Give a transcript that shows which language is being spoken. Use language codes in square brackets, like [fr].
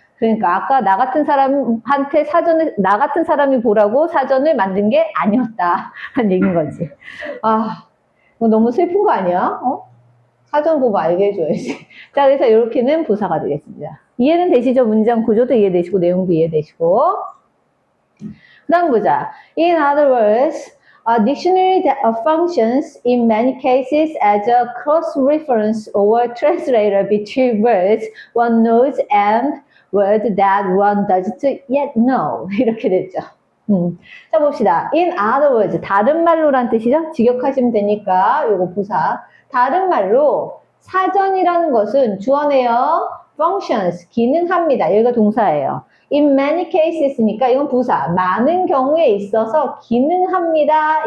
[ko] 그러니까 아까 나 같은 사람한테 나 같은 사람이 보라고 사전을 만든 게 아니었다 하는 얘기인 거지. 아, 이거 너무 슬픈 거 아니야? 사전 보고 알게 해줘야지. 자, 그래서 이렇게는 부사가 되겠습니다. 이해는 되시죠? 문장 구조도 이해되시고 내용도 이해되시고. 그 다음 보자. [en] In other words, a dictionary that functions in many cases as a cross-reference or translator between words one knows and word that one doesn't yet know. [ko] 이렇게 됐죠. 자, 봅시다. [en] In other words, [ko] 다른 말로란 뜻이죠? 직역하시면 되니까 요거 부사. 다른 말로 사전이라는 것은 주어네요. functions, 기능합니다. 여기가 동사예요. [en] In many cases [ko] 니까 이건 부사. 많은 경우에 있어서 기능합니다.